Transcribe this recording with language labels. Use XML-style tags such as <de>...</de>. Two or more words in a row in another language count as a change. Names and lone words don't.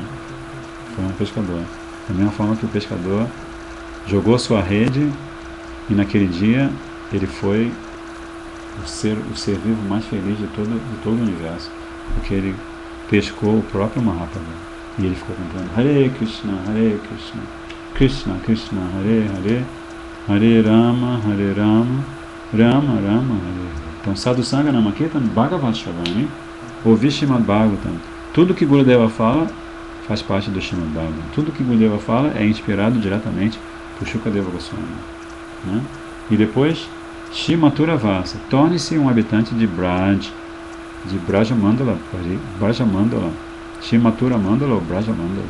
<pt>Foi um pescador. Da mesma forma que o pescador jogou sua rede e naquele dia ele foi o ser vivo mais feliz de todo o universo, porque ele pescou o próprio Mahaprabhu. E ele ficou cantando</pt> <sa>Hare Krishna, Krishna Krishna, Hare Hare, Hare Rama, Rama Rama, Hare. Então, Sadhu Sangha Namakirtan Bhagavat Shavani,</sa> <pt>ouvir Srimad Bhagavatam. Tudo que Gurudeva fala faz parte do Srimad Bhagavatam. Tudo que Gurudeva fala é inspirado diretamente por Shukadeva Goswami, né? E depois,</pt> <sa>Shri Mathura Vasa,</sa> <pt>torne-se um habitante de Braj, de Brajamandala, Shri Mathura Mandala ou Brajamandala.</pt>